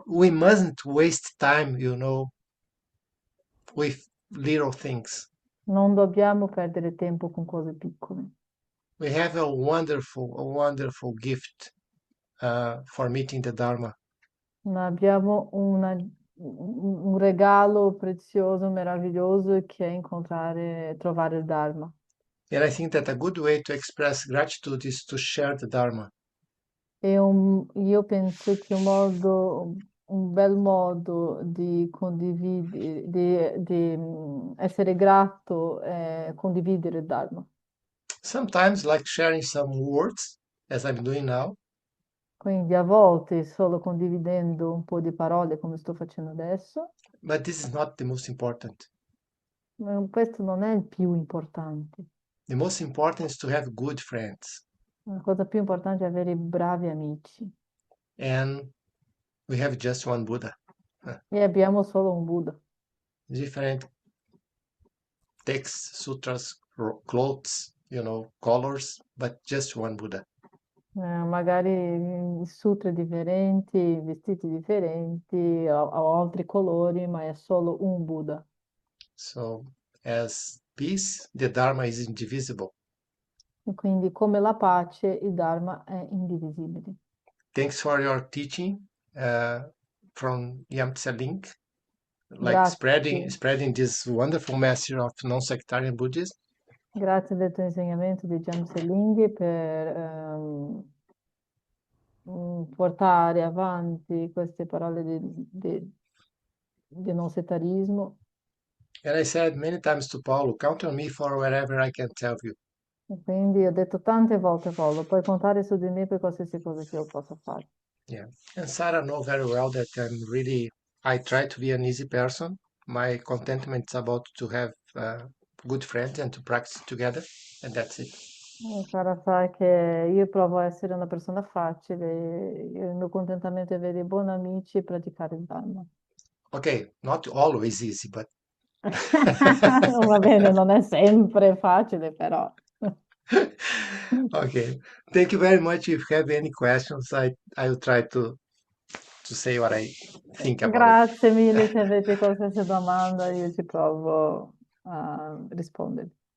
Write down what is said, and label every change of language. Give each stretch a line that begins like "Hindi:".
English: we mustn't waste time, with little things.
Italian: Non dobbiamo perdere tempo con cose piccole.
English: We have a wonderful gift for meeting the Dharma.
Italian: Ma abbiamo un regalo prezioso, meraviglioso che è incontrare, trovare il Dharma.
English: And I think that a good way to express gratitude is to share the Dharma.
Italian: Io penso che un bel modo di condividere, di essere grato è condividere il Dharma.
English: Sometimes, like sharing some words, as I'm doing now,
Italian: Quindi a volte solo condividendo un po' di parole come sto facendo adesso,
English: but this is not the most important.
Italian: ma questo non è il più importante.
English: The most important is to have good friends.
Italian: La cosa più importante è avere bravi amici.
English: And we have just one Buddha.
Italian: E abbiamo solo un Buddha.
English: Different texts, sutras, clothes, colors, but just one Buddha.
Italian: Magari sutre differenti, vestiti differenti, o altri colori, ma è solo un Buddha.
English: So, as peace, the Dharma is indivisible.
Italian: E quindi come la pace, il Dharma è indivisibile.
English: Thanks for your teaching from Yamtse Link, like
Italian: Grazie.
English: spreading this wonderful message of non-sectarian Buddhism.
Italian: Grazie del tuo insegnamento di Jamse Linghi per portare avanti queste parole di non settarismo.
English: And I said many times to Paulo, count on me for whatever I can tell you.
Italian: E quindi ho detto tante volte, Paolo, puoi contare su di me per qualsiasi cosa che io possa fare.
English: Yeah. And Sarah know very well that I try to be an easy person. My contentment is about to have good friends and to practice together, and that's it.
Italian: Sara sa che io provo a essere una persona facile, il mio contentamento è avere buoni amici e praticare il Dhamma.
English: Okay, not always easy, but
Italian: Va bene, non è sempre facile, però.
English: okay. Thank you very much. If you have any questions, I will try to say what I think about it.
Italian: Grazie mille, se avete qualsiasi domanda io ci provo a rispondere.